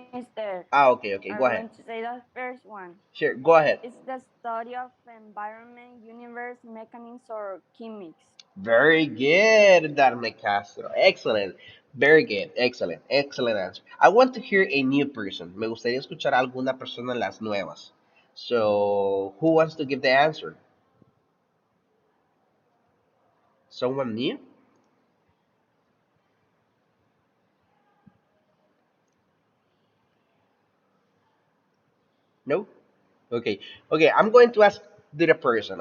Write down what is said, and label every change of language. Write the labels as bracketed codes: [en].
[en] mister. Ah, okay, okay. I'm Go ahead. going to say the first one. Sure, go ahead. It's the study of environment, universe, mechanics, or chemics. Very good, Darme Castro. Excellent. Very good. Excellent. Excellent answer. I want to hear a new person. [es] Me gustaría escuchar a alguna persona en las nuevas. [en] So, who wants to give the answer? Someone new? No? Okay. Okay, I'm going to ask the person.